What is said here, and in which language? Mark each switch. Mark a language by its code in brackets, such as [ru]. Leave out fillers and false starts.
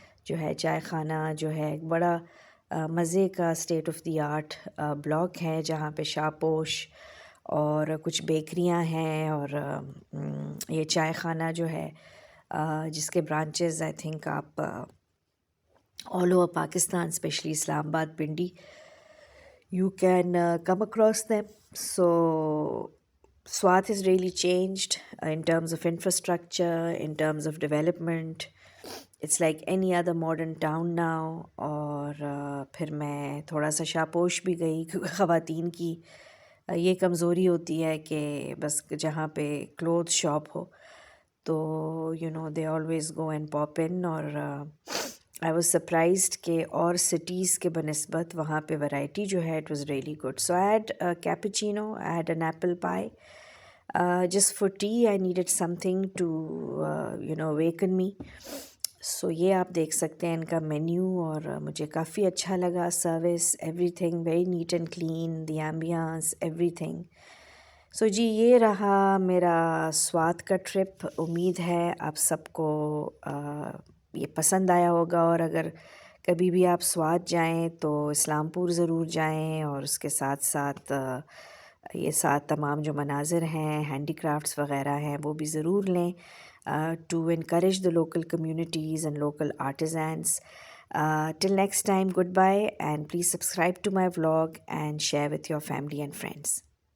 [ur] جو ہے چائے خانہ جو ہے ایک بڑا مزے کا state of the art block ہے جہاں پہ شاپوش اور کچھ بیکریاں ہیں، اور یہ چائے خانہ جو ہے جس کے برانچز [en] I think [ur] آپ [en] all over Pakistan, especially Islamabad, Pindi, you can come across them. So Swat has really changed in terms of infrastructure, in terms of development. It's like any other modern town now. [ur] اور پھر میں تھوڑا سا شاپوش بھی گئی کیونکہ خواتین کی یہ کمزوری ہوتی ہے کہ بس جہاں پہ کلوتھ شاپ ہو تو [en] they always go and pop in. [ur] اور [en] I was surprised [ur] کہ اور سٹیز کے بنسبت وہاں پہ ورائٹی جو ہے [en] it was really good. So I had a cappuccino, I had an apple pie. Just for tea I needed something to awaken me. [ur] So یہ آپ دیکھ سکتے ہیں ان کا مینیو، اور مجھے کافی اچھا لگا. [en] Service everything very neat and clean, the ambiance everything. [ur] سو جی یہ رہا میرا سوات کا ٹرپ. امید ہے آپ سب کو یہ پسند آیا ہوگا، اور اگر کبھی بھی آپ سوات جائیں تو اسلام پور ضرور جائیں، اور اس کے ساتھ ساتھ یہ ساتھ تمام جو مناظر ہیں، ہینڈی کرافٹس وغیرہ ہیں، وہ بھی ضرور لیں [en] To encourage the local communities and local artisans. Till next time, goodbye, and please subscribe to my vlog and share with your family and friends.